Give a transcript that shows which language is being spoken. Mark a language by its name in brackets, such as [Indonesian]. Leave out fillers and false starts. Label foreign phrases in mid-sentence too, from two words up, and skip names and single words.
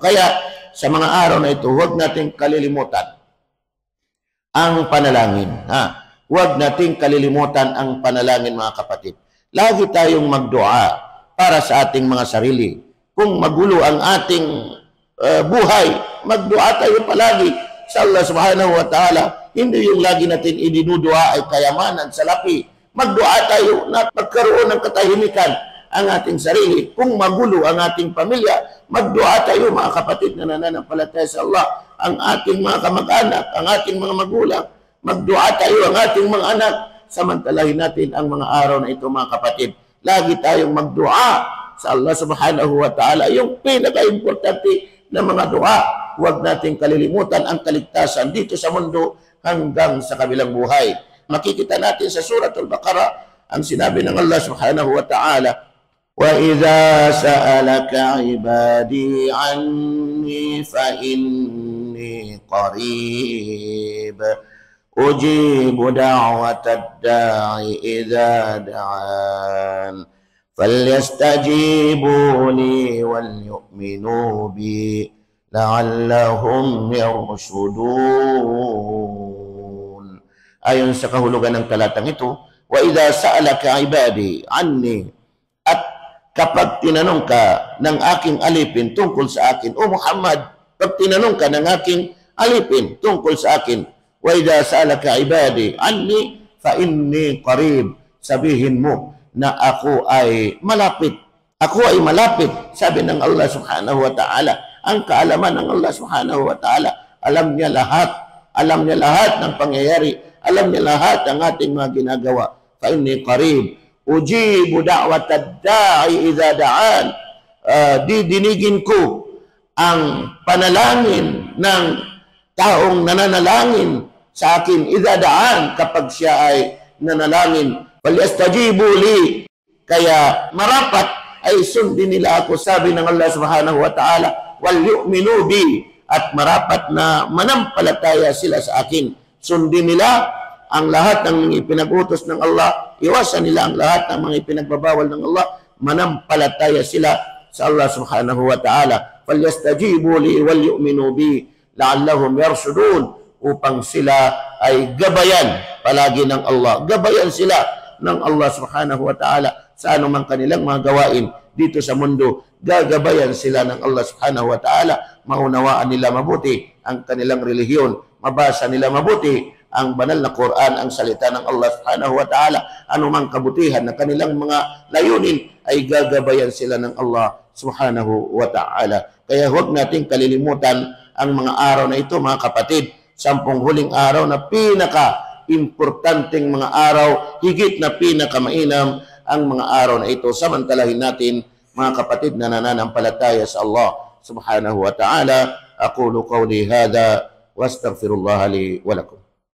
[Filipino] Kaya sa mga araw na ito, huwag nating kalilimutan ang panalangin. Huwag nating kalilimutan ang panalangin mga kapatid. Lagi tayong magdua para sa ating mga sarili. Kung magulo ang ating buhay, magdua tayo palagi sa Allah [Arabic] سبحانه وتعالى. [Filipino] Hindi yung lagi natin idinudua ay kayamanan sa lapi. Magdua tayo na magkaroon ng katahimikan ang ating sarili. Kung magulo ang ating pamilya, magdua tayo mga kapatid na nananampalataya sa Allah. Ang ating mga kamag-anak, ang ating mga magulang, magdua tayo ang ating mga anak. Samantalahin natin ang mga araw na ito mga kapatid. Lagi tayong magdua sa Allah [Arabic] سبحانه وتعالى. [Filipino] Yung pinaka-importante na mga dua, huwag nating kalilimutan ang kaligtasan dito sa mundo hanggang sa kabilang buhay. Makikita natin sa Suratul Baqarah ang sinabi ng Allah [Arabic] سبحانه وتعالى, وَإِذَا سَأَلَكَ عِبَادِي عَنِّي فَإِنِّي قَرِيبٌ أجيب دعوة الداع إذا دعان فليستجيبوا لي وليؤمنوا بي لعلهم يرشدون. [Filipino] Ayon sa kahulugan ng talatang ito, [Arabic] وإذا سألك عبادي عني, [Filipino] at kapag tinanong ka ng aking alipin tungkol sa akin, o Muhammad, pag tinanong ka ng aking alipin tungkol sa akin, [Arabic] وإذا سألك عبادي عني فإني قريب, [Filipino] sabihin mo na ako ay malapit. Ako ay malapit, sabi ng Allah [Arabic] سبحانه وتعالى. [Filipino] Ang kaalaman ng Allah [Arabic] سبحانه وتعالى, [Filipino] alam niya lahat. Alam niya lahat ng pangyayari. Alam niya lahat ng ating mga ginagawa. [Arabic] فإني قريب أجيب دعوة الداع إذا دعان. [Filipino] Didinigin ko ang panalangin ng taong nananalangin sa akin [Arabic] إذا دعان, [Filipino] kapag siya ay nanalangin. [Arabic] فليستجيبوا لي, [Filipino] kaya marapat ay sundin nila ako, sabi ng Allah [Arabic] سبحانه وتعالى, وليؤمنوا بي, [Filipino] at marapat na manampalataya sila sa akin. Sundin nila ang lahat ng mga ipinag-utos ng Allah, iwasan nila ang lahat ng mga ipinagbabawal ng Allah, manampalataya sila sa Allah [Arabic] سبحانه وتعالى. فليستجيبوا لي وليؤمنوا بي لعلهم يرشدون, [Filipino] upang sila ay gabayan palagi ng Allah. Gabayan sila ng Allah [Arabic] سبحانه وتعالى [Filipino] sa anumang kanilang mga gawain dito sa mundo. Gagabayan sila ng Allah [Arabic] سبحانه وتعالى. [Filipino] Maunawaan nila mabuti ang kanilang relihiyon. Mabasa nila mabuti ang banal na Quran, ang salita ng Allah [Arabic] سبحانه وتعالى. [Filipino] Anumang kabutihan na kanilang mga layunin ay gagabayan sila ng Allah [Arabic] سبحانه وتعالى. [Filipino] Kaya huwag nating kalilimutan ang mga araw na ito, mga kapatid. 10 huling araw na pinaka-importanteng mga araw, higit na pinaka-mainam ang mga araw na ito. Samantalahin natin, mga kapatid na nananampalataya sa Allah [Arabic] سبحانه وتعالى. أقول قولي هذا وأستغفر الله لي ولكم.